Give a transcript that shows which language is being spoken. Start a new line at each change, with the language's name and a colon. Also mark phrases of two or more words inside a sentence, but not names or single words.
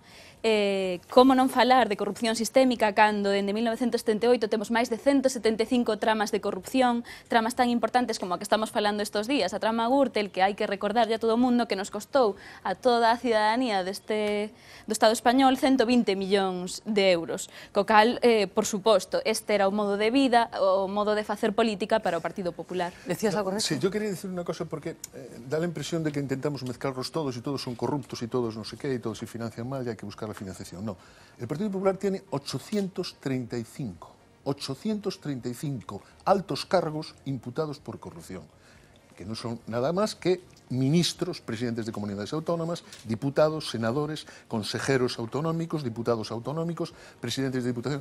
Galician: Como non falar de corrupción sistémica cando dende 1978 temos máis de 175 tramas de corrupción, tramas tan importantes como a que estamos falando estes días, a trama Gürtel, que hai que recordarlle a todo o mundo que nos costou a toda a cidadanía do Estado español 120 millóns de euros, co cal, por suposto, este era o modo de vida, o modo de facer política para o Partido Popular.
Spanish: ¿Decías algo con eso? Sí, yo quería decir una cosa porque da la impresión de que intentamos mezclarlos todos y todos son corruptos y todos no sé qué y todos se financian mal y hay que buscar la financiación. No, el Partido Popular tiene 835 altos cargos imputados por corrupción, que no son nada más que ministros, presidentes de comunidades autónomas, diputados, senadores, consejeros autonómicos, diputados autonómicos, presidentes de diputación.